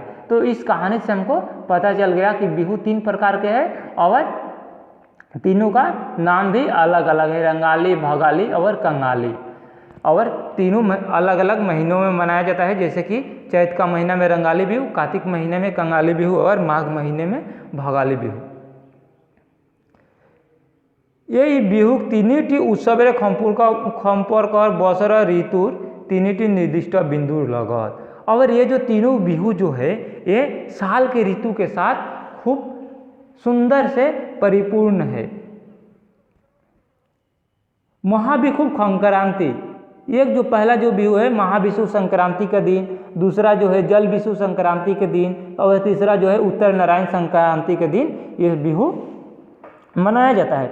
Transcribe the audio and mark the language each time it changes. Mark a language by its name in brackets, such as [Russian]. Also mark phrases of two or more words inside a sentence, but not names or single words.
[Hindi] तो इस कहानी से हमको पता चल गया कि बिहू 3 प्रकार के हैं और तीनों का नाम भी अलग अलग है, रंगाली, भोगाली और कंगाली। और तीनों अलग अलग महीनों में मनाया जाता है। जैसे कि चैत का महीना में रंगाली बिहू, कार्तिक महीने में कंगाली बिहू और माघ महीने में भोगाली बिहू। [Assamese] এই বিহু তিনিটি উৎসৱেৰে সম্পৰ্ক বছৰৰ ঋতুৰ তিনিটি নিৰ্দিষ্ট বিন্দুৰ লগত। [Hindi] और ये जो तीनों बिहू जो है ये साल के ऋतु के साथ खूब सुंदर से परिपूर्ण है। महाबिहू संक्रांति, एक जो पहला जो बिहू है महाविषु संक्रांति का दिन, दूसरा जो है जल विषु संक्रांति के दिन, और तीसरा जो है उत्तर नारायण संक्रांति के दिन यह बिहू मनाया जाता है।